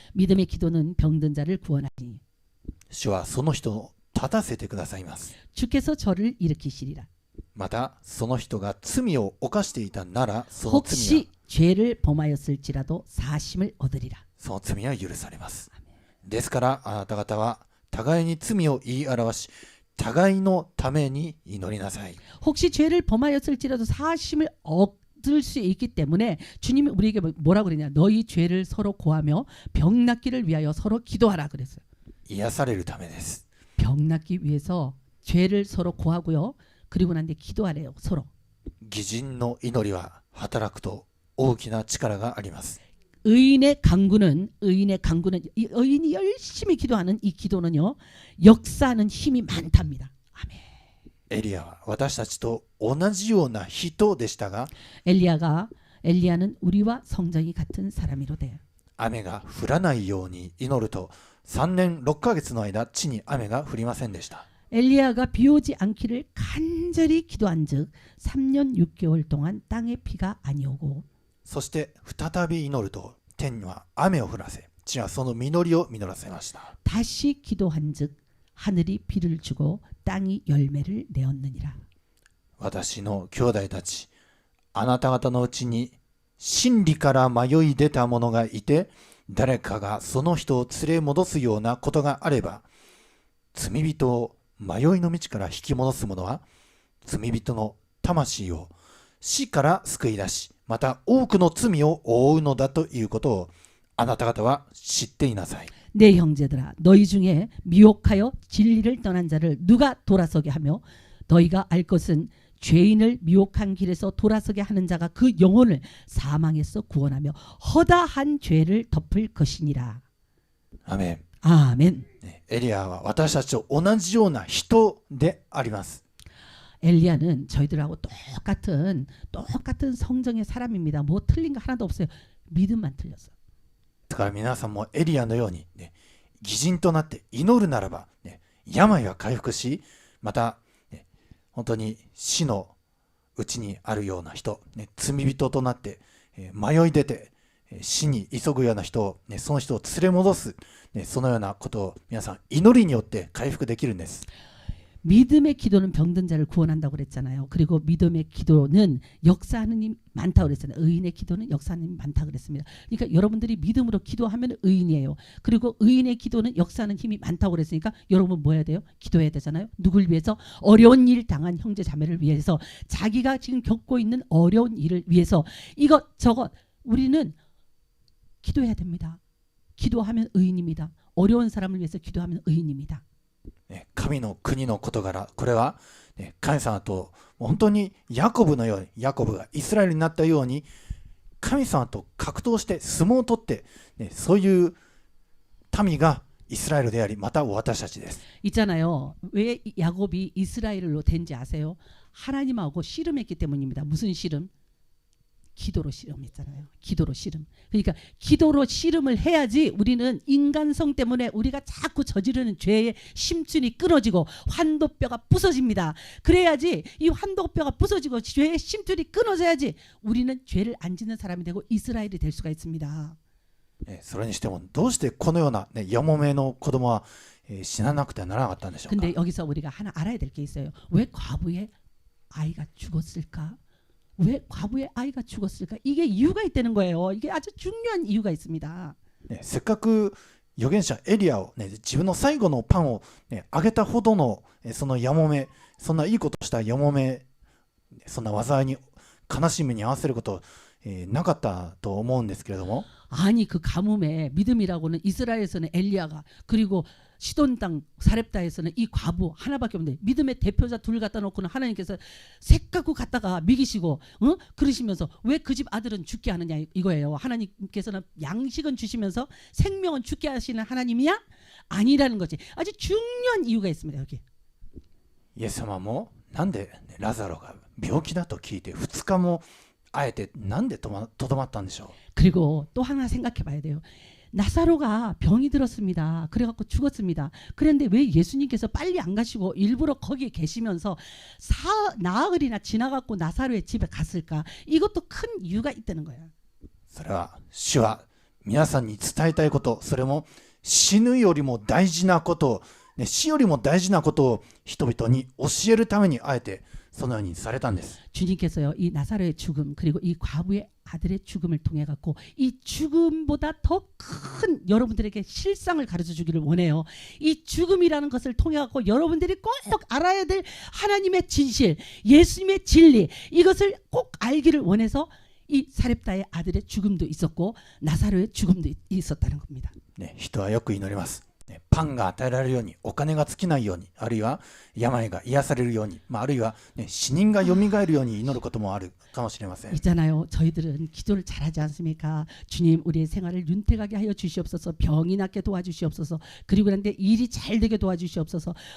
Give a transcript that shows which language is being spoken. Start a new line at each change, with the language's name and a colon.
Korean: 믿음의 기도는 병든 자를 구원하니
Japanese: 主はその人を立たせてくださいます。
Korean: 주께서 저를 일으키시리라.
Japanese: またその人が罪を犯していたならその罪
Korean: 혹시 죄를 범하였을지라도 사심을 얻으리라.
Japanese: は許されます。ですからあなた方は互いに罪を言い表し互いのために祈りなさい。
Korean: 혹시 죄를 범하였을지라도 사심을 얻을 수 있기 때문에 주님이 우리에게 뭐라고 그러냐. 너희 죄를 서로 고하며 병 낫기를 위하여 서로 기도하라 그랬어요.
Japanese: 癒されるためです。
Korean: 병 낫기 위해서 죄를 서로 고하고요. 그리고 난 뒤에 기도하래요. 서로.
Japanese: 義人の祈りは働くと大きな力があります。
Korean: 의인의 강구는 의인이 열심히 기도하는 이 기도는요. 역사하는 힘이 많답니다. 아멘.
Japanese: エリアは私たちと同じような人でしたが
Korean: 엘리야는 우리와 성정이 같은 사람이로되
Japanese: 雨が降らないように祈ると3年6ヶ月の間地に雨が降りませんでした。
Korean: 엘리야가 비 오지 않기를 간절히 기도한즉 3년 6개월 동안 땅에 비가 아니오고
Japanese: そして再び祈ると天には雨を降らせ地はその実りを実らせました。
Korean: 다시 기도한즉 하늘이 비를 주고 땅이 열매를 내었느니라.
Japanese: 私の兄弟たち、あなた方のうちに真理から迷い出た者がいて誰かがその人を連れ戻すようなことがあれば、罪人を迷いの道から引き戻す者は罪人の魂を死から救い出し、また多くの罪を負うのだということをあなた方は知っていなさい。
Korean: 내 형제들아 너희 중에 미혹하여 진리를 떠난 자를 누가 돌아서게 하며 너희가 알 것은 죄인을 미혹한 길에서 돌아서게 하는 자가 그 영혼을 사망에서 구원하며 허다한 죄를 덮을 것이니라.
Japanese: アメン。
Korean: 아멘.
Japanese: エリアは私たちと同じような人であります。
Korean: 엘리야는 저희들하고 똑같은 성정의 사람입니다. 뭐 틀린 거 하나도 없어요. 믿음만 틀렸어.
Japanese: だから皆さんもエリアのように、義人となって祈るならば、病は回復し、また、本当に死のうちにあるような人、罪人となって、迷い出て、死に急ぐような人を、その人を連れ戻す、そのようなことを皆さん祈りによって回復できるんです。
Korean: 믿음의 기도는 병든 자를 구원한다고 그랬잖아요. 그리고 믿음의 기도는 역사하는 힘이 많다고 그랬잖아요. 의인의 기도는 역사하는 힘이 많다고 그랬습니다. 그러니까 여러분들이 믿음으로 기도하면 의인이에요. 그리고 의인의 기도는 역사하는 힘이 많다고 그랬으니까 여러분 뭐 해야 돼요? 기도해야 되잖아요. 누굴 위해서? 어려운 일 당한 형제 자매를 위해서, 자기가 지금 겪고 있는 어려운 일을 위해서 이것 저것 우리는 기도해야 됩니다. 기도하면 의인입니다. 어려운 사람을 위해서 기도하면 의인입니다.
Japanese: 神の国の事柄、これは神様と本当にヤコブのように、ヤコブがイスラエルになったように神様と格闘して相撲を取って、そういう民がイスラエルであり、また私たちです。
Korean: 있잖아요. 왜 야곱이 이스라엘로 된지 아세요? 하나님하고 씨름했기 때문입니다. 무슨 씨름? 기도로 씨름했잖아요. 기도로 씨름. 그러니까 기도로 씨름을 해야지 우리는 인간성 때문에 우리가 자꾸 저지르는 죄의 심줄이 끊어지고 환도뼈가 부서집니다. 그래야지 이 환도뼈가 부서지고 죄의 심줄이 끊어져야지 우리는 죄를 안 짓는 사람이 되고 이스라엘이 될 수가 있습니다.
Japanese: それにしてもどうしてこのような、やもめの子供は、死ななくてはならなかったんでしょうか。
Korean: 근데 여기서 우리가 하나 알아야 될 게 있어요. 왜 과부의 아이가 죽었을까? 왜 과부의 아이가 죽었을까? 이게 이유가 있다는 거예요. 이게 아주 중요한 이유가 있습니다.
Japanese: せっかく預言者エリアを、自分の最後のパンを、あげたほどの、そのやもめ、そんないいことしたやもめ、そんな災いに悲しみに合わせること、なかったと思うんですけれども
Korean: 아니 그 가뭄에 믿음이라고는 이스라엘에서는 엘리야가 그리고 시돈 땅 사렙다에서는 이 과부 하나밖에 없는데 믿음의 대표자 둘 갖다 놓고는 하나님께서 색깔고 갖다가 미기시고 그러시면서 왜 그 집 아들은 죽게 하느냐 이거예요. 하나님께서는 양식은 주시면서 생명은 죽게 하시는 하나님이야? 아니라는 거지. 아주 중요한 이유가 있습니다. 여기.
Japanese: イエス様もなんでラザロが病気だと聞いて2日もあえてなんでとどまったんでしょう。
Korean: 그리고 또 하나 생각해 봐야 돼요. 나사로가 병이 들었습니다. 그래갖고 죽었습니다. 그런데 왜 예수님께서 빨리 안 가시고 일부러 거기에 계시면서 나흘이나 지나갖고 나사로의 집에 갔을까? 이것도 큰 이유가 있다는 거예요.
Japanese: それは主は皆さんに伝えたいこと、それも死ぬよりも大事なこと、死よりも大事なことを人々に教えるためにあえてそのようにされたんです。
Korean: 주님께서요 이 나사로의 죽음 그리고 이 과부의 아들의 죽음을 통해 갖고 이 죽음보다 더 큰 여러분들에게 실상을 가르쳐 주기를 원해요. 이 죽음이라는 것을 통해 갖고 여러분들이 꼭 알아야 될 하나님의 진실, 예수님의 진리 이것을 꼭 알기를 원해서 이 사렙다의 아들의 죽음도 있었고 나사로의 죽음도 있었다는 겁니다.
Japanese: 人はよく祈ります。パンが与えられるように、お金が尽きないように、あるいは病が癒されるように、あるいは、死人がよみがえるように祈ることもあるかもしれません。
Korean: 있잖아요. 저희들은 기도를 잘하지 않습니까? 주님 우리의 생활을 윤택하게 하여 주시옵소서. 병이 낫게 도와주시옵소서. 그리고 그런데 일이 잘 되게 도와주시옵소서.